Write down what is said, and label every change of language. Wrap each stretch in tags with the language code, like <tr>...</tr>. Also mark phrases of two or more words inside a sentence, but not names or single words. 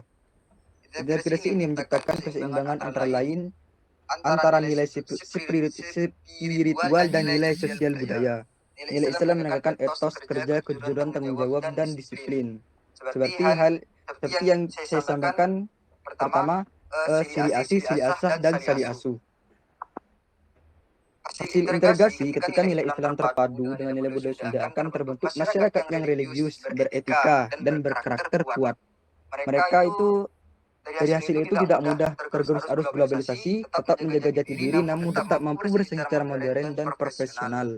<id>Integrasi ini menciptakan keseimbangan antara nilai spiritual dan nilai sosial budaya. Nilai Islam menegakkan etos kerja, kejujuran, tanggung jawab, dan disiplin. Seperti yang saya sampaikan pertama,</id> <su>sili asih, sili asah, dan sali asuh.</su> <id>Hasil integrasi ketika nilai Islam terpadu dengan nilai budaya Sunda akan terbentuk masyarakat yang religius, beretika, dan berkarakter kuat. Mereka itu dari hasil itu tidak mudah tergerus arus globalisasi, tetap menjaga jati diri, namun tetap mampu bersaing secara modern dan profesional.</id>